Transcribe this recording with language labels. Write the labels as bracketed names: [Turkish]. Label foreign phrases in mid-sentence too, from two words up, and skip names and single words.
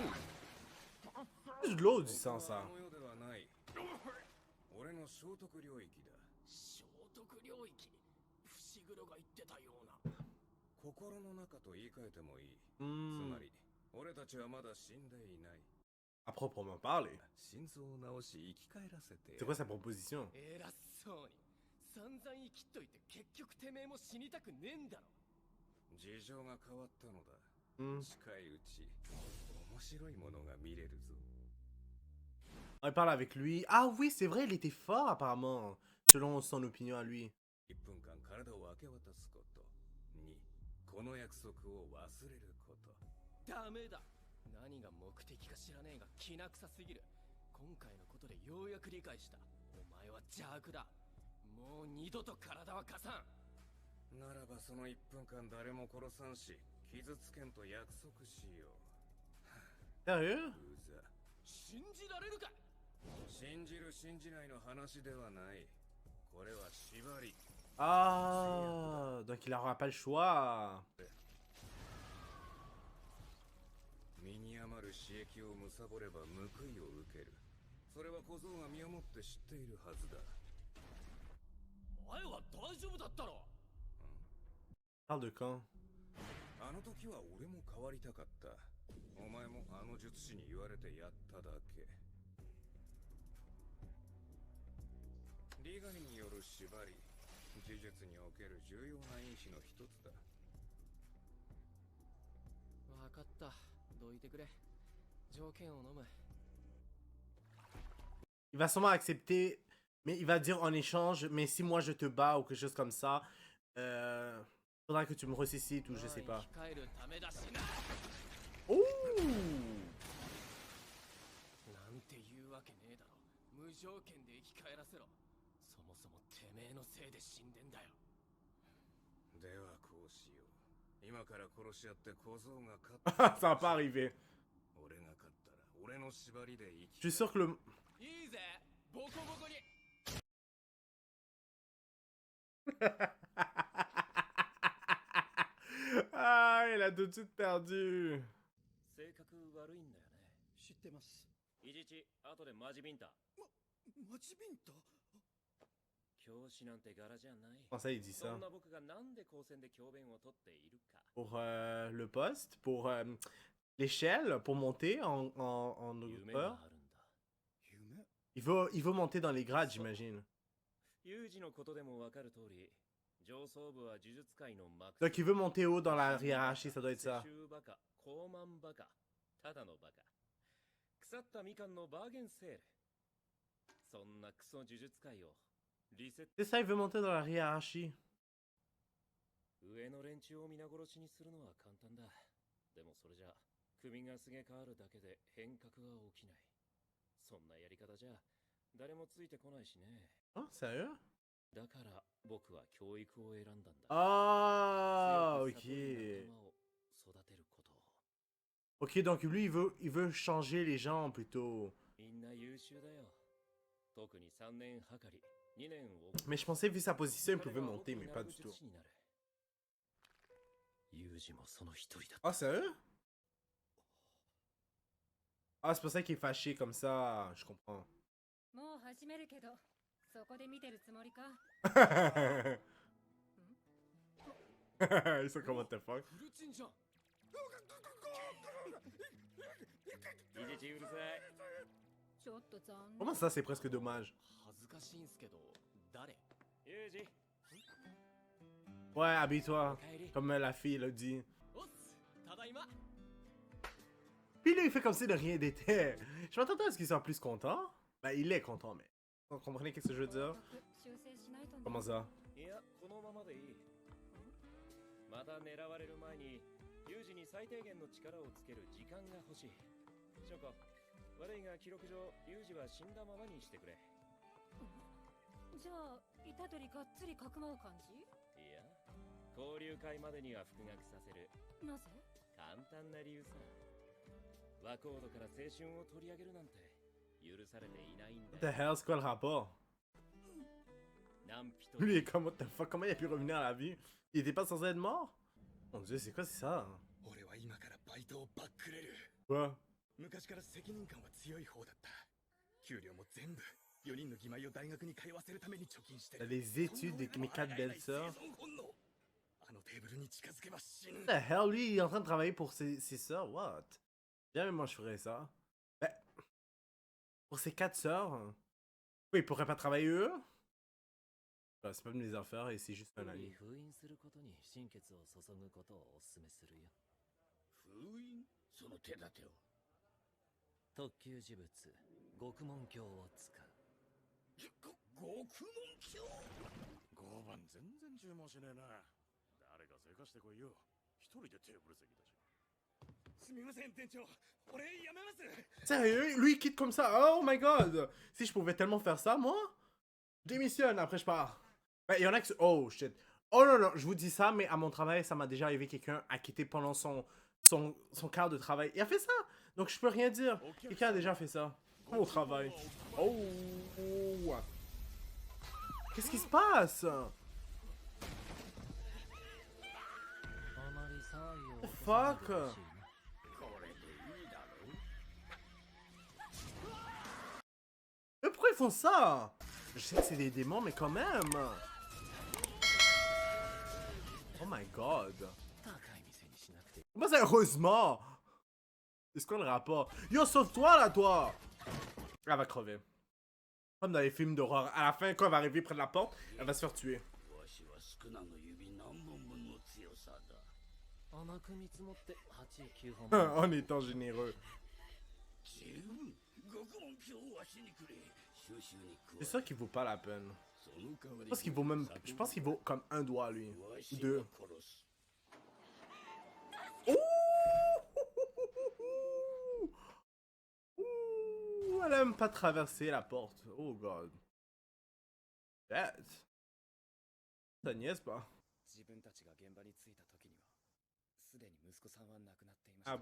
[French] C'est de l'eau du sang, ça. うん。À proprement parler. C'est quoi sa proposition? [Japanese] 偉そうに散々生きっといて結局てめえも死にたくねえんだろ。事情が変わったのだ。 Hmm. 近いうち面白いものが見れるぞ。 [French] On parle avec lui. Ah oui, c'est vrai, il était fort apparemment, selon son opinion à lui. [Japanese] 1 分間体を明け渡すこと。2、この約束を忘れること。ダメだ。何が目的か知らねえがきな臭すぎる。今回のことでようやく理解した。お前は邪悪だ。もう二度と体は貸さん。ならばその1分間誰も殺さんし、傷つけんと約束しよう。 [French] Sérieux? [Japanese] うざ。信じられるか。信じる信じないの話ではない。これは縛り。 [French] Ah, donc il n'aura pas le choix. [Japanese] 身に余る刺激を貪れば報いを受ける。それは小僧が身をもって知っているはずだ。前は大丈夫だったろ。 [French] Parle de quand? [Japanese] あの時は俺も変わりたかった。お前もあの術師に言われてやっただけ。利害による縛り、呪術における重要な因子の一つだ。わかった。どいてくれ。条件を飲む。 [French] Il va sûrement accepter, mais il va dire en échange, mais si moi je te bats ou quelque chose comme ça, faudra que tu me ressuscites ou je sais pas. [Japanese] 控えるためだしな。 Ouh! なんて言うわけねえだろ。無条件で生き返らせろ。そもそもてめえのせいで死んでんだよ。ではこうしよう。今から殺し合って小僧が勝った。 [French] Ça va pas arriver. [Japanese] 俺が勝ったら俺の縛りで生き [French] Je suis sûr que le... [Japanese] いいぜ。ボコボコに。 [French] Ah, il a tout de suite perdu. [Japanese] 性格悪いんだよね。知ってます。イジチ、後でマジビンタ。マジビンタ？教師なんて柄じゃない。 [French] Comment ça, il dit [Japanese] そ [French] ça? [Japanese] んな僕がなんで高専で教鞭を取っているか。 [French] Pour le poste, pour l'échelle, pour monter en [Japanese] 夢が [French] hauteur. [Japanese] あるんだ。夢？ [French] Il veut monter dans les grades, j'imagine. [Japanese] ユージのことでもわかる通り、 上層部は呪術界の幕 [French] Donc il veut monter haut dans la hiérarchie, ça doit être ça. [Japanese] 世襲バカ、高慢バカ、ただのバカ。腐ったみかんのバーゲンセール。そんなクソ呪術界をリセッ [French] C'est ça, il veut monter dans la hiérarchie. [Japanese] ト。上の連中を皆殺しにするのは簡単だ。でもそれじゃ首がすげ変わるだけで変革は起きない。そんなやり方じゃ誰もついてこないしね。 [French] Oh, sérieux? [Japanese] だから僕は教育を選んだんだ。 Ah, 強く [French] ok. [Japanese] 悟る仲間を育てることを。 [French] Ok, donc lui, il veut changer les gens plutôt. [Japanese] みんな優秀だよ。特に3年はかり、2年を。 [French] Mais je pensais, vu sa position, il pouvait monter, mais pas du tout. [Japanese] ユージもその一人だ。 [French] Ah, sérieux? Ah, c'est pour ça qu'il est fâché comme ça, je comprends. [Japanese] もう始めるけど、そこで見てるつもりか？ [French] Ils sont comme [English] what the fuck? [Japanese] フルチンじゃん。いじちうるさい。ちょっと残念。 [French] Comment ça, c'est presque dommage? [Japanese] 恥ずかしいんすけど、誰？ユージ。 [French] Ouais, habille-toi, [Japanese] 帰り。 [French] comme la fille l'a dit. [Japanese] おっす。ただいま。 [French] Puis là, il fait comme si de rien n'était. Je m'attendais à ce qu'il soit plus content. Ben, il est content, mais... Vous comprenez qu'est-ce que je veux dire? [Japanese] 修正しないとね。 [French] Comment ça? [Japanese] いや、このままでいい。また狙われる前に、ユージに最低限の力をつける時間が欲しい。ショコ、悪いが記録上、ユージは死んだままにしてくれ。じゃあ、虎杖がっつりかくまう感じ？いや、交流会までには復学させる。なぜ？簡単な理由さ。ワコードから青春を取り上げるなんて許されていないん [English] What [Japanese] だ [English] the [Japanese] よ。 [French] hell, c'est quoi le rapport? [Japanese] 何人 [French] Lui, il est comme, [English] what the fuck, [French] comment il a pu revenir à la vie? Il était pas censé être mort? Mon dieu, c'est quoi ça? [Japanese] 俺は今からバイトをバックれる。 [French] Quoi? [Japanese] 昔から責任感は強い方だった。給料も全部4人の義妹を大学に通わせるために貯金してる。 [French] Les études de mes 4 belles sœurs? [Japanese] あのテーブルに近づけば死ぬ。 [English] What the hell? [French] Lui, il est en train de travailler pour ses sœurs? What? Jamais moi je ferais ça. Ben, pour ses 4 sœurs? Oui, ils pourraient pas travailler eux? Ben, c'est pas mes affaires et c'est juste un ami. [Japanese] 封印することに心血を注ぐことをお勧めするよ。封印その手立てを。特級呪物、極門鏡を使う。獄門鏡5番全然注文しねえな。誰かせかしてこいよ。一人でテーブル席だし。すみません店長、俺やめます。 [French] Sérieux? Lui, il quitte comme ça? [English] Oh my god! [French] Si je pouvais tellement faire ça, moi? Je démissionne, après je pars. Ben, il y en a qui... Oh, shit. Oh non, non, je vous dis ça, mais à mon travail, ça m'a déjà arrivé quelqu'un à quitter pendant son quart de travail. Il a fait ça! Donc je peux rien dire. Quelqu'un a déjà fait ça. Au travail. Oh! Qu'est-ce qui se passe? [English] The fuck? [Japanese] これでいいだろう。 [French] Mais pourquoi ils font ça? Je sais que c'est des démons, mais quand même. [English] Oh my god. [Japanese] 高い店にしなくて。 [French] Comment ça, heureusement? C'est quoi le rapport? Yo, sauve-toi là, toi! Elle va crever. Comme dans les films d'horreur. À la fin, quand elle va arriver près de la porte, elle va se faire tuer. [Japanese] わしは少なの指何本分の強さだ。甘く見積もって8、9本。 [French] En étant généreux. [Japanese] 十分獄門鏡をわしにくれ。収集に加 [French] C'est ça qui vaut pas la peine. [Japanese] その代わり [French] Je pense qu'il vaut même. Je pense qu'il vaut comme un doigt, lui. [Japanese] わ [French] Ou [Japanese] し [French] deux. [Japanese] を殺す。 [French] Ouh, elle a même pas traversé la porte. [English] Oh god. Shit. [French] Ça niaise pas. [Japanese] 自分たちが現場に着いた時には、すでに息子さんは亡くなっていました。